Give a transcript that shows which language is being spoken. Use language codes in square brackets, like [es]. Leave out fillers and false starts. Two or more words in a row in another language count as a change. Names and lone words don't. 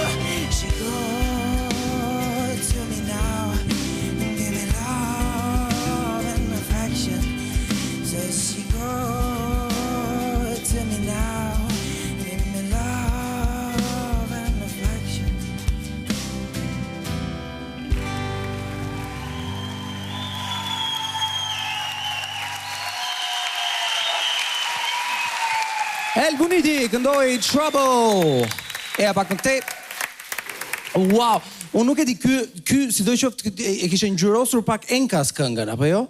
[en] She good to me now, give me love and affection. Says she good to me now, give me love and affection. [sq] El Buniti këndoi Trouble. E pak në te. Wow, unë nuk e di ky sidoqoftë e kishte ngjyrosur pak Enkas këngën apo jo?